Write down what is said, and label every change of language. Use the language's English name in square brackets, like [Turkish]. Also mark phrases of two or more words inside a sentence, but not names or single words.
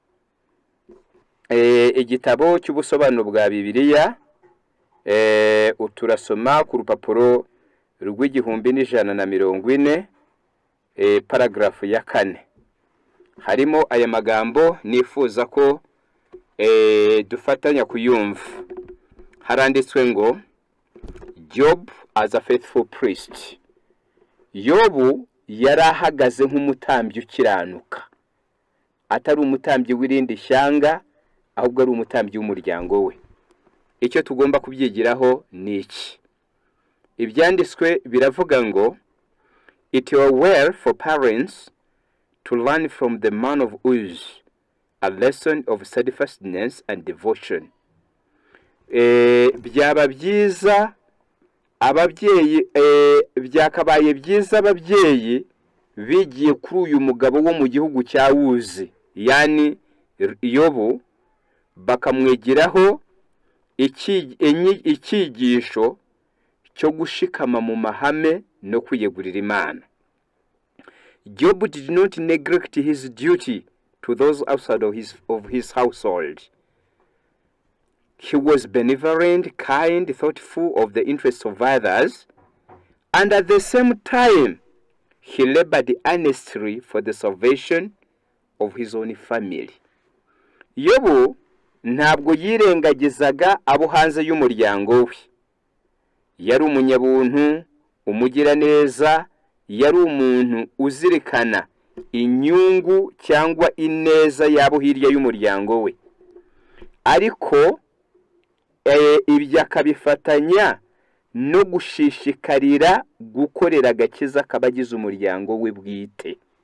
[Kinyarwanda] Igitabo cy'Ubusobanuro bwa Bibiliya, turasoma ku rupapuro rw'1140, paragrafu ya 4. Harimo aya magambo nifuza ko dufatanya kuyumva. Haranditswe ngo [English] Job as a faithful priest. [Kinyarwanda] Yobu yari ahagaze nk'umutambyi ukiranuka, atari umutambyi w'irindi shyanga, ahubwo ari umutambyi w'umuryango we. Icyo tugomba kubyigiraho ni iki? Ibyanditswe biravuga ngo, [English] it were well for parents to learn from the man of Uz a lesson of steadfastness and devotion. [Kinyarwanda] Byaba byiza ababyeyi, byakabaye byiza ababyeyi bigiye kuri uyu mugabo wo mu gihugu cya Uzi, yani Yobu, bakamwegeraho icyigisho cyo gushikama mu mahame no kwiyegurira Imana. [English] Job did not neglect his duty to those outside of his household. He was benevolent, kind, thoughtful of the interests of others, and at the same time, he labored earnestly for the salvation of his own family. [Kinyarwanda] Yobu ntabwo yirengagizaga abo hanze y'umuryango we. Yari umunyabuntu, umugira neza, yari umuntu uzirikana inyungu cyangwa ineza yabo hirya y'umuryango we, ariko ibyo akabifatanya no gushishikarira gukorera agakiza k'abagize umuryango we bwite.